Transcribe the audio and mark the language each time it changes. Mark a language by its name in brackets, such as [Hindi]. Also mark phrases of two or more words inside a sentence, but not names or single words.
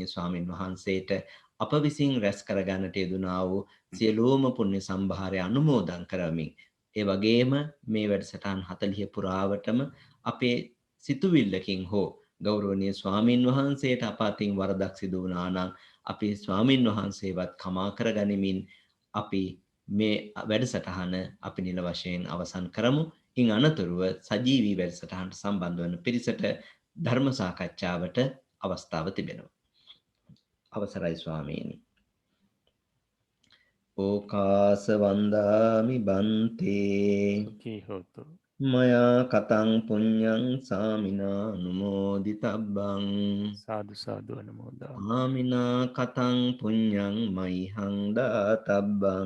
[Sinhala] ස්වාමින් වහන්සේට අප විසින් රැස් කරගන්නට යෙදුනා වූ සියලුම පුණ්‍ය සම්භාරය අනුමෝදන් කරමින් ඒ වගේම මේ වැඩසටහන් 40 පුරාවටම අපේ සිතුවිල්ලකින් හෝ ගෞරවනීය ස්වාමින් වහන්සේට අප අතින් වරදක් සිදු වුණා නම් අපි ස්වාමින් වහන්සේවත් කමා කරගනිමින් අපි මේ වැඩසටහන අපි නිල වශයෙන් අවසන් කරමු. ඉන් අනතුරුව සජීවී වැඩසටහනට සම්බන්ධ වන පිරිසට ධර්ම සාකච්ඡාවට අවස්ථාව තිබෙනවා. අවසරයි ස්වාමීනි. [Pali] ඕකාස වන්දාමි බන්තේ සුඛී හෝතු. මයා කතං පුඤ්ඤං සාමිනා නුමෝදිතබ්බං සාදු සාදු අනුමෝදා. ආමිනා කතං පුඤ්ඤං මයිහං දාතබ්බං